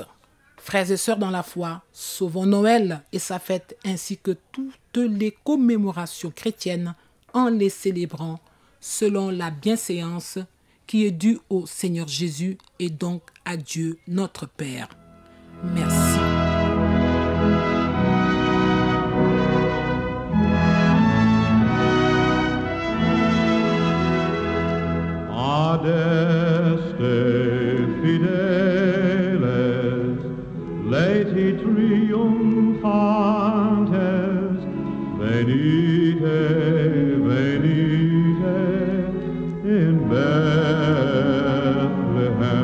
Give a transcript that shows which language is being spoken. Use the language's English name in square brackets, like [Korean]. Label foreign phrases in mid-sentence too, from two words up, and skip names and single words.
[French] Frères et sœurs dans la foi, sauvons Noël et sa fête ainsi que toutes les commémorations chrétiennes en les célébrant selon la bienséance qui est due au Seigneur Jésus et donc à Dieu notre Père. Merci. [Latin] Adeste fideles, laeti triumphantes, venite, venite in Bethlehem.